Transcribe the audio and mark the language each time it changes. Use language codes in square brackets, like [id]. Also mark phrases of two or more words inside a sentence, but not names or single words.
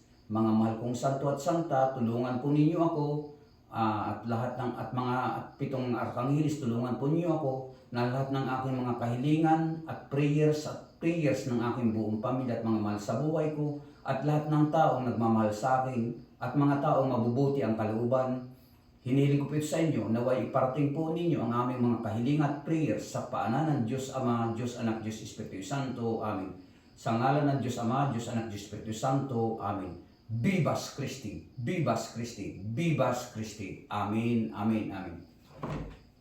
[tl] Mga mahal kong santo at santa, tulungan po ninyo ako, at mga 7 arkanghelis, tulungan po niyo ako na lahat ng aking mga kahilingan at prayers ng aking buong pamilya at mga mahal sa buhay ko, at lahat ng taong nagmamahal sa akin at mga taong mabubuti ang kalooban. Hinihiling ko po sa inyo, naway iparating po ninyo ang aming mga kahilingan at prayers sa paanan ng Diyos Ama, Diyos Anak, Diyos Espiritu Santo. Amen. Sa ngalan ng Diyos Ama, Diyos Anak, Diyos Espiritu Santo. Amen. [la] Vivas Christi, Vivas Christi, Vivas Christi. Amen, Amen, Amen.